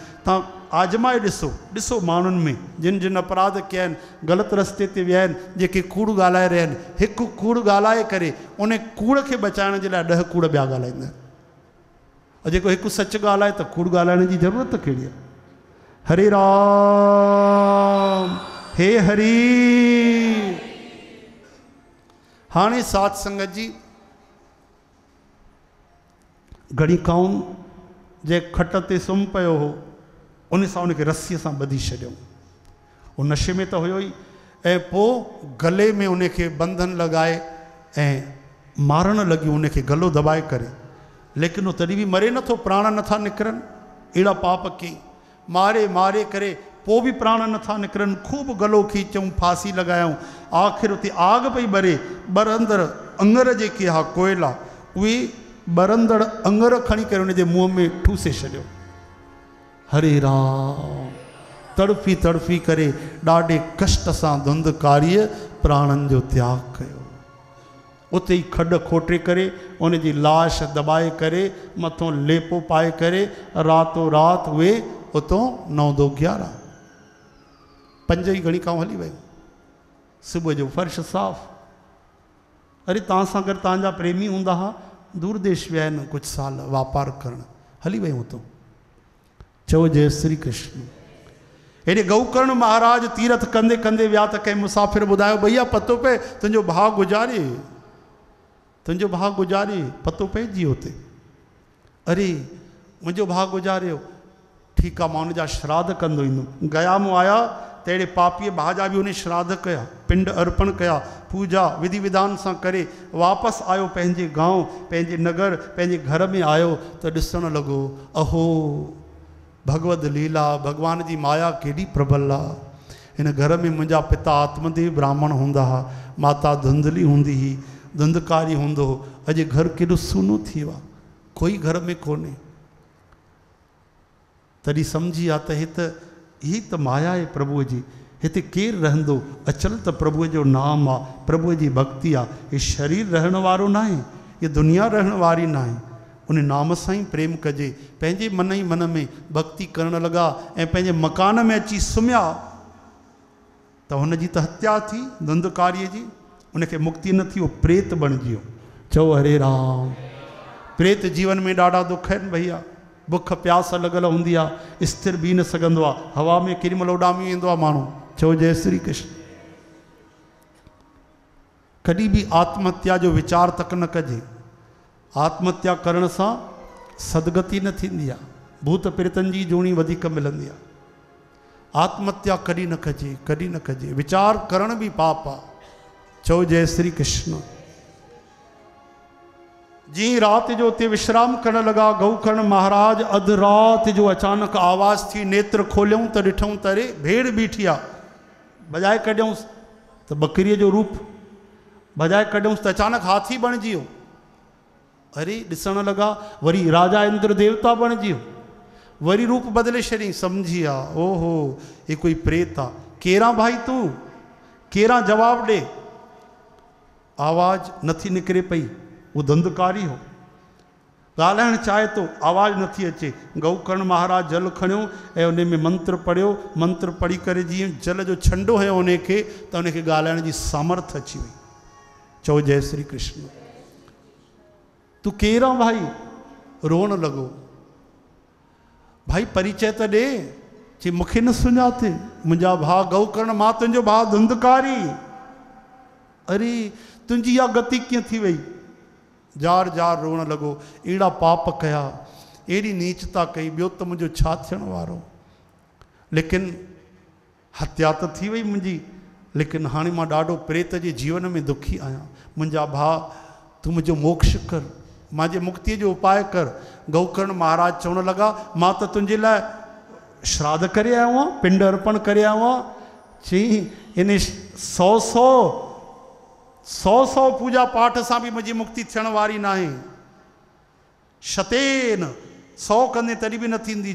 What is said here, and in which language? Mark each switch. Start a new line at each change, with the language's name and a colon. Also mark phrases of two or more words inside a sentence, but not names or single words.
Sindhi: तव्हां आजमाए ॾिसो, ॾिसो माण्हुनि में जिन जिन अपराध कया आहिनि, ग़लति रस्ते ते विया आहिनि, जेके कूड़ ॻाल्हाए रहिया आहिनि, हिकु कूड़ ॻाल्हाए करे उन कूड़ खे बचाइण जे लाइ 10 कूड़ ॿिया ॻाल्हाईंदा आहिनि। और जेको हिकु सच ॻाल्हाए त कूड़ ॻाल्हाइण जी ज़रूरत कहिड़ी आहे? हरे राम, हे हरी। हाणे साध संगत जी गणिकाउनि जे खट ते सुम्ही पियो हो, उन सां उनखे रस्सीअ सां ॿधी छॾियऊं। उहो नशे में त हुयो ई, ऐं पोइ गले में उनखे बंधन लॻाए ऐं मारणु लॻियूं, उनखे गलो दॿाए करे। लेकिन उहो तॾहिं बि मरे नथो, प्राण नथा निकिरनि। अहिड़ा पाप कई, मारे मारे करे पोइ बि प्राण नथा निकिरनि। खूब गलो खीचऊं, फांसी लॻायूं। आख़िर उते आग पई ॿरे, ॿरंदड़ अंगर जेके हा कोयला, उहे ॿरंदड़ अंगर खणी करे उनजे मुंहं में ठूसे छॾियो। हरे राम। तड़फी तड़फी करे ॾाढे कष्ट सां धुंधकारीअ प्राणनि जो त्याग कयो। उते ई खॾ खोटे करे उनजी लाश दॿाए करे मथों लेपो पाए करे रातो राति उहे उतां 9-2-11 5 ई गणिकाऊं हली वियूं। सुबुह जो फर्श साफ़। अरे तव्हां सां गॾु तव्हांजा प्रेमी हूंदा हुआ, दूर देश विया आहिनि कुझु साल वापारु करणु, हली वियूं उतां। चओ जय श्री कृष्ण। हेॾे गौकर्ण महाराज तीरथ कंदे कंदे विया त कंहिं मुसाफ़िर ॿुधायो, भैया पतो पए तुंहिंजो भाउ गुज़ारे, तुंहिंजो भाउ गुज़ारे, पतो पइजी हुते। अरे मुंहिंजो भाउ गुज़ारियो, ठीकु आहे, मां हुनजा श्राद्ध कंदो ईंदुमि। गया मूं आया त अहिड़े पापीअ भाउ जा बि उन श्राद्ध कया, पिंड अर्पण कया, पूजा विधि विधान सां करे वापसि आयो पंहिंजे गांव, पंहिंजे नगर, पंहिंजे घर में आयो त ॾिसणु लॻो, अहो भगवत लीला, भगवान जी माया केॾी प्रबल आहे। हिन घर में मुंहिंजा पिता आत्मदेव ब्राह्मण हूंदा हुआ, माता धुंधली हूंदी हुई, धुंधकारी हूंदो हो। अॼु घर केॾो सूनो थी वियो आहे, कोई घर में कोन्हे। तॾहिं सम्झी आहे त ही त माया आहे प्रभुअ जी। हिते केरु रहंदो? अचल त प्रभुअ जो नाम आहे, प्रभुअ जी भक्ति आहे। हीउ शरीर रहण वारो न आहे, हीअ दुनिया रहण वारी न आहे। उन नाम सां ई प्रेम कजे। पंहिंजे मन ई मन में भक्ति करणु लॻा ऐं पंहिंजे मकान में अची सुम्हिया। तो हुनजी त हत्या थी धुंधकारीअ जी, उनखे मुक्ति न थी, वो प्रेत बणिजी वियो। चओ हरे राम। प्रेत जीवन में ॾाढा दुख आहिनि भैया, बुख प्यास लॻल हूंदी आहे, स्थिर बीह न सघंदो आहे, हवा में केॾी महिल उॾामी वेंदो आहे माण्हू। चओ जय श्री कृष्ण। कॾहिं बि आत्महत्या जो वीचार तक न कजे। आत्महत्या करण सां सदगति न थींदी आहे, भूत प्रेतनि जी जोणी वधीक मिलंदी आहे। आत्महत्या कॾहिं न कजे, कॾहिं न कजे। वीचार करण बि पाप आहे। चओ जय श्री कृष्ण। जी रात जो उते विश्राम करण लगा, गौकर्ण महाराज अध रात जो अचानक आवाज़ थी, नेत्र खोलियूं त ॾिठूं त अरे भेड़ बीठी आहे। बजाए कढियऊंसि त बकरीअ जो रूप, बजाए कढियऊंसि त अचानक हाथी बणिजी वियो। अरे ॾिसण लॻा, वरी राजा इंद्र देवता बणिजी वियो, वरी रूप बदिले छॾियईं। सम्झी विया ओहो ये कोई प्रेत आहे। केरां भाई तूं, केरां जवाब ॾे। आवाज़ नथी निकिरे पई, वो धुंधकारी हो, ॻाल्हाइणु चाहे तो, आवाज़ नथी अचे। गौकर्ण महाराज जल खणियो ऐं उन में मंत्र पढ़ियो। मंत्र पढ़ी करे जीअं जल जो छंडो हुयो उनखे, त उनखे ॻाल्हाइण जी सामर्थ अची वई। चओ जय श्री कृष्ण। तू केरां भाई? रोअण लॻो। भाई परिचय त ॾे। चई मूंखे न सुञाते, मुंहिंजा भाउ गौकर्ण, मां तुंहिंजो भाउ धुंधकारी। अरे तुंहिंजी इहा गति कीअं थी वई? जार जार रोअण लॻो। अहिड़ा पाप कया, अहिड़ी नीचता कई, ॿियो त मुंहिंजो छा थियण वारो। लेकिन हत्या त थी वई मुंहिंजी, लेकिन हाणे मां ॾाढो प्रेत जे जीवन में दुखी आहियां। मुंहिंजा भाउ तूं मुंहिंजो मोक्ष कर, मुंहिंजे मुक्तीअ जो उपाय कर। गौकर्ण महाराज चवण लॻा मां त तुंहिंजे लाइ श्राद्ध करे आयो आहियां, पिंड अर्पण करे आयो आहियां। चई इन 100 पूजा पाठ सां बि मुंहिंजी मुक्ति थियण वारी न आहे। शतेन 100 कंदे तॾहिं बि न थींदी।